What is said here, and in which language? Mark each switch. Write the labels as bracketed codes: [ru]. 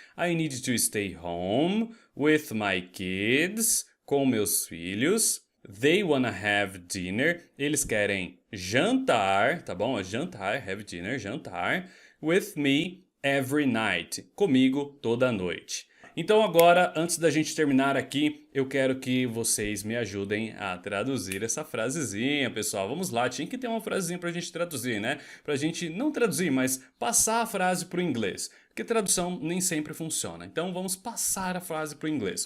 [en] I need to stay home with my kids. [pt] Com meus filhos. [en] They wanna have dinner. [pt] Eles querem jantar, tá bom? Jantar, [en] have dinner, [pt] jantar. [en] With me every night. [pt] Comigo toda noite. Então agora, antes da gente terminar aqui, eu quero que vocês me ajudem a traduzir essa frasezinha, pessoal. Vamos lá, tinha que ter uma frasezinha pra gente traduzir, né? Pra gente não traduzir, mas passar a frase pro inglês. Porque tradução nem sempre funciona. Então vamos passar a frase pro inglês.